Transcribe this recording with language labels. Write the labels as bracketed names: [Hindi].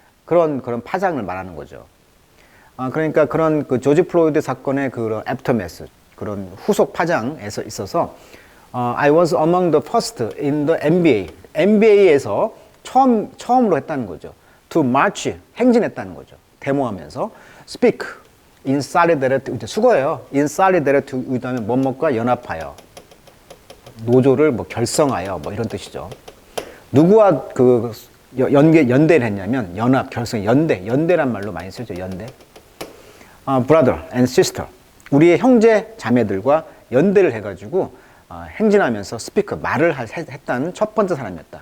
[Korean] 그런 파장을 말하는 거죠. 그러니까 그런 그 조지 플로이드 사건의 그런 애프터매스, 그런 후속 파장에서 있어서 [English] I was among the first in the NBA. [Korean] NBA에서 처음으로 했다는 거죠. [English] To march, [Korean] 행진했다는 거죠. 데모하면서 [English] speak in solidarity, [Korean] 수거예요. [English] in solidarity with [Korean] 뭐뭐과 연합하여, 노조를 뭐 결성하여, 뭐 이런 뜻이죠. 누구와 그 연대를 했냐면 연합, 결성, 연대란 말로 많이 쓰죠. 연대. [English] brother and sister, [Korean] 우리의 형제 자매들과 연대를 해가지고 행진하면서 스피커, 말을 했다는 첫 번째 사람이었다.